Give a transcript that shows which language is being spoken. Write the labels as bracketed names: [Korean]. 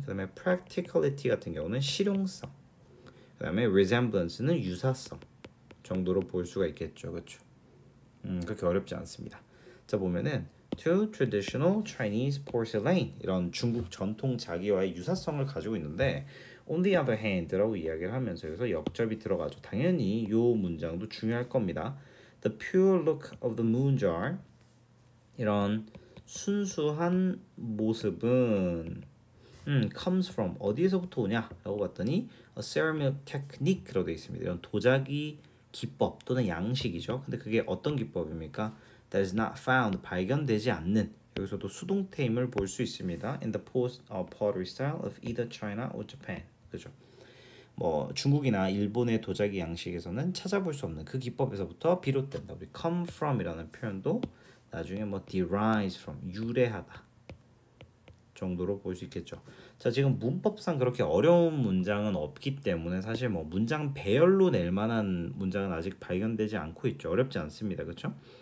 [Korean] 그다음에 practicality 같은 경우는 실용성. 그다음에 resemblance는 유사성 정도로 볼 수가 있겠죠, 그렇죠? 그렇게 어렵지 않습니다. 자, 보면은 to traditional Chinese porcelain 이런 중국 전통 자기와의 유사성을 가지고 있는데 on the other hand 라고 이야기를 하면서 여기서 역접이 들어가죠. 당연히 요 문장도 중요할 겁니다. [English] The pure look of the moon jar 이런 순수한 모습은 comes from 어디에서부터 오냐라고 봤더니 a ceramic technique 라고 되어 있습니다. [Korean] 이런 도자기 기법 또는 양식이죠. 근데 그게 어떤 기법입니까? That is not found 발견되지 않는 여기서도 수동태임을 볼 수 있습니다. [English] In the post pottery style of either China or Japan. [Korean] 그죠? 뭐 중국이나 일본의 도자기 양식에서는 찾아볼 수 없는 그 기법에서부터 비롯된다. 우리 come from이라는 표현도 나중에 뭐 derives from 유래하다 정도로 볼 수 있겠죠. 자, 지금 문법상 그렇게 어려운 문장은 없기 때문에 사실 뭐 문장 배열로 낼 만한 문장은 아직 발견되지 않고 있죠. 어렵지 않습니다. 그렇죠?